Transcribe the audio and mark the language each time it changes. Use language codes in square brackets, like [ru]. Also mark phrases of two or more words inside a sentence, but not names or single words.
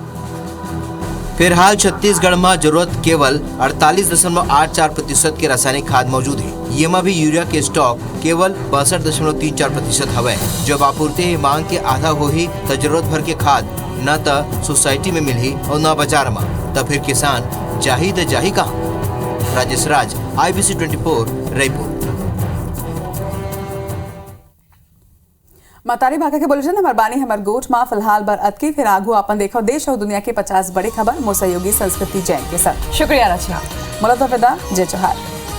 [hne] फिलहाल छत्तीसगढ़ में जरूरत केवल 48.84% के रासायनिक खाद मौजूद है। ये में भी यूरिया के स्टॉक केवल 62.34% हवे। जब आपूर्ति मांग के आधा हो ही तो जरूरत भर के खाद न तो सोसाइटी में मिली और न बाजार में, तो फिर किसान जाही तो जाही कहाँ। राजेश राज, IBC 24, रायपुर। मतारी भागा के बुलेटिन हमार बानी हमार गोठ में फिलहाल बर अतकी। फिर आगू अपन देखो देश और दुनिया के 50 बड़ी खबर मोर सहयोगी संस्कृति जैन के साथ। शुक्रिया रचना। मुलाकात जय जोहार।